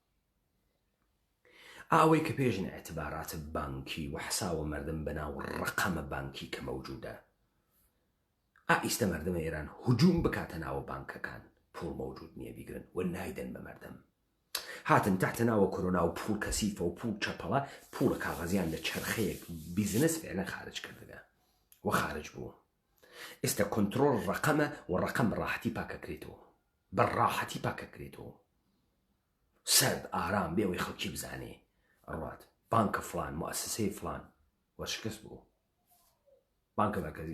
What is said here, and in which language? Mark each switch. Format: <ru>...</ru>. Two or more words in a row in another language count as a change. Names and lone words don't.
<sdh>ئەوەی کە پێژن ئەعتبارات بانکی و حساوە مردم بەناو ڕقەمە بانکی کە مەوجودە ئیستا مردمە ئێران هجوم بکاتە ناوە بانکەکان پوڵ مەوجود نییە بیگرن و نایدەن بە مردم هاتن تحتە ناوە کۆرۆنا و پوڵ کەسیفە و پوڵ چەپەڵە پوڵە کاغەزیان لە چرخەیەک بیزنس فعلا خارج کردگە و خارج بوو ئێستا کۆنترۆل ڕقەمە و ڕقەم ڕاحەتی پاکەکرێتەوە بە ڕاحەتی پاکەکرێتەوە سەرد ئارام بێەوەی خەڵکی بزانێ ئەڕات بانکە فلان مؤسسەی فلان وەرشکست بوو بانکە مەرکەزی</sdh>